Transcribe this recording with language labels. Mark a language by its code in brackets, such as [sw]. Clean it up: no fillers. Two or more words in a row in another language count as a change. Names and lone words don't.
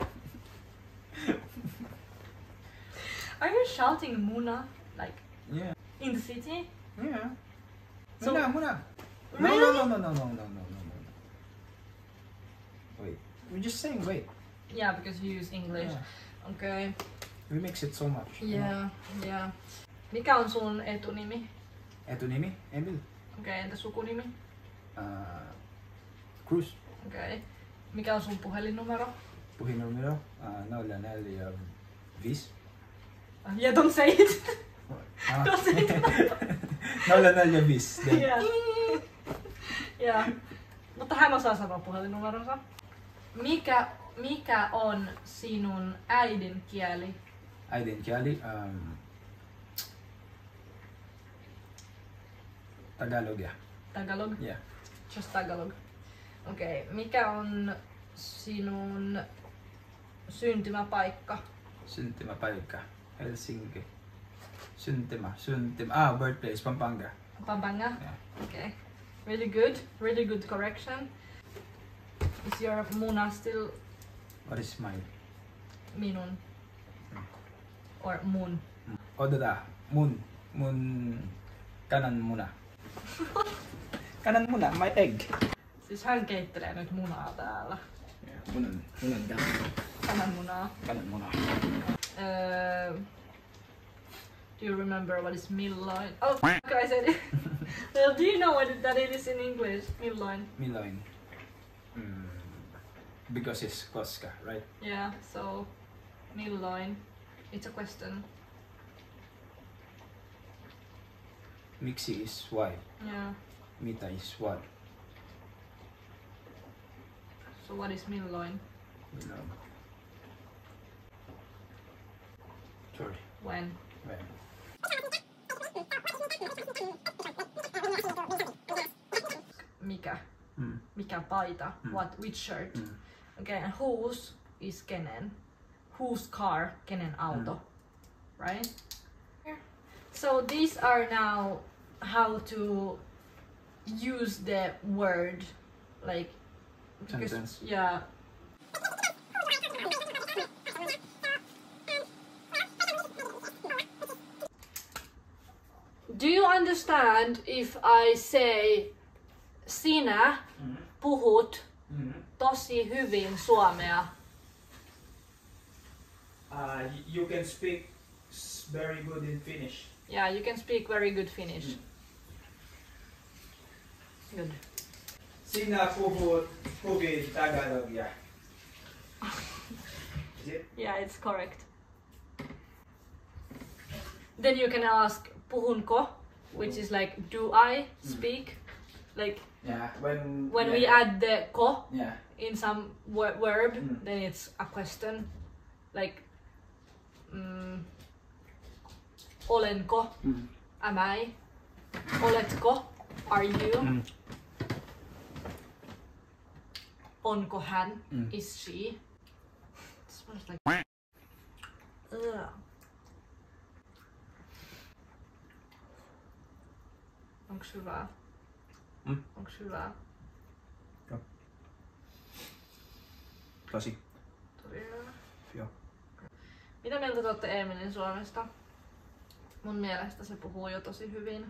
[en] Are you shouting muna like Yeah. in the city? Yeah. So- Muna. Really? No. Wait. We're just saying wait. Yeah, because you use English. Yeah. Okay. We mix it so much. Yeah. [fi] Mikä on sun etunimi? Etunimi? Emil. Okei, entä sukunimi? Cruz. Okei. Mikä on sun puhelinnumero? Puhelinnumero 045. [en] Yeah, don't say it. Ah. Don't say it. 045. Then Yeah. Yeah. [fi] Mutta hän osaa sanoa puhelinnumeronsa. Mikä on sinun äidinkieli? äidinkieli Tagalogia. [en] Tagalog? Yeah. Just Tagalog. [fi] Okei. Mikä on sinun syntymäpaikka? Syntymäpaikka. Helsinki. Syntymä. [en] Birthplace. Pampanga. Pampanga? Yeah. Okay. Really good. Really good correction. Is your muna still What is mine? [fi] minun? Or mun? Odota. Mun. Kananmuna. Kananmuna. [en] My egg. [fi] Siis hän keittelee nyt munaa täällä. [en] Yeah. Munan [fi] Kananmunaa. Kananmuna. [en] Do you remember what is milloin? Oh, fuck, I said it. Well, do you know what that it is in English? [fi] Milloin. Miloin. [en] Because it's koska, right? Yeah, so milloin. It's a question. Miksi is why. Yeah. Mitä is what. So what is milloin? Miloin. Sorry. When? When? [fi] Mikä? Mikä paita? [en] Which shirt? Okay, and whose is kenen? Whose car? [fi] Kenen auto? [en] Right? So these are now how to use the word like Sentence. Yeah. Do you understand if I say [fi] sinä puhut tosi hyvin suomea? [en] You can speak very good in Finnish. Yeah, you can speak very good Finnish. Good. [fi] Sinä puhut hyvin Tagalogia. [en] Is it? Yeah, it's correct. Then you can ask puhunko, which is like do I speak? Like Yeah. When we add the ko Yeah. in some verb, then it's a question. Like olenko? Am I? Oletko? Are you? [fi] Onko hän? [en] Is she? It smells like ugh. [fi] Onks hyvää? Onks hyvää? Tosi. Tosi hyvää. Joo. Mitä mieltä te olette Emilin Suomesta? Mun mielestä se puhuu jo tosi hyvin.